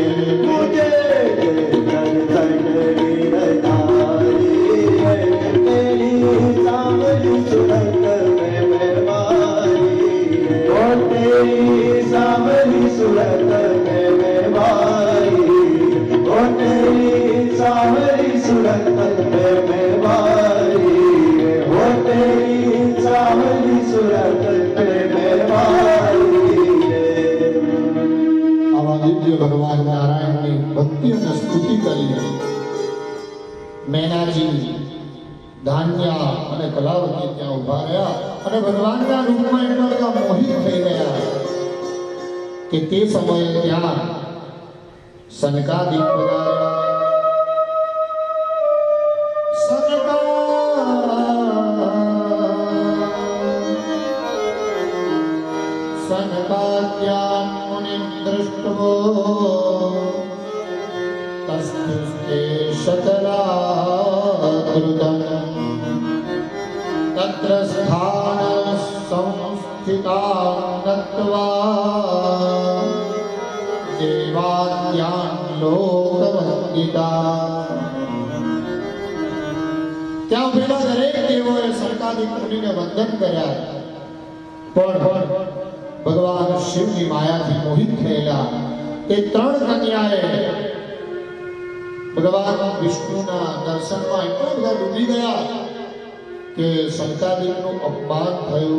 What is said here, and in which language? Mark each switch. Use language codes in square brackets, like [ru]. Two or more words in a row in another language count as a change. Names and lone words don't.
[hi] मुझे दर्शन गिरधारी रे तेरी सांवली सूरत में बारी रे ओ तेरी सांवली सूरत में बारी ओ तेरी सांवली सूरत में बारी हो तेरी सांवली सूरत में बारी [gu] આવા દિવ્ય ભગવાન નારાયણની ભક્તિ અને સ્તુતિ કરી મેનાજી ધાન્યા અને કલાવતી ત્યાં ઊભા રહ્યા અને ભગવાનના રૂપમાં એટલા બધા મોહિત થઈ ગયા કે તે સમયે ત્યાં સનકાદિક પધાર્યા. [sa] सनकाद्यान् मुनिं दृष्ट्वो तस्थुस्ते शकलाद्रुतम् तत्र स्थानसंस्थितां नत्वा देवाद्यान् लोकवन्दितान्. [gu] ત્યાં ઉભેલા દરેક દેવોએ સનકાદિક મુનિને વંદન કર્યા પણ ભગવાન શિવની માયાથી મોહિત થયેલા તે ત્રણ કન્યાએ ભગવાન વિષ્ણુના દર્શનમાં એટલા બધા ડૂબી ગયા કે સનકાદિકનું અપમાન થયું.